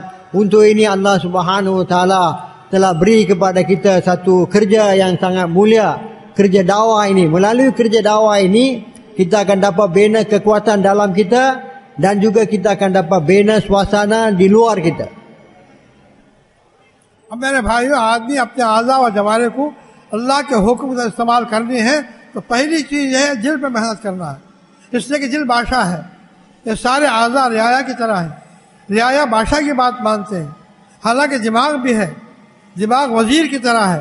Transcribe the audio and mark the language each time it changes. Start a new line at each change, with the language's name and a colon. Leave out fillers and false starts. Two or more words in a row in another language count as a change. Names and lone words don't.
Malay: Untuk ini
Arabic: Allah Subhanahu Wa Taala
Malay: telah beri kepada kita satu kerja yang sangat mulia, kerja dakwah ini. Melalui kerja dakwah ini, kita akan dapat bina kekuatan dalam kita, dan juga kita akan dapat bina suasana di luar kita.
Hindi: अब मेरे भाइयों, आदमी अपने आज़ा व जवारे को अल्लाह के हुक्म का इस्तेमाल करनी है तो पहली चीज है दिल पे मेहनत करना है, इसलिए कि दिल बादशाह है। ये सारे आज़ा रियाया की तरह है। रियाया बादशाह की बात मानते हैं, हालांकि दिमाग भी है, दिमाग वजीर की तरह है।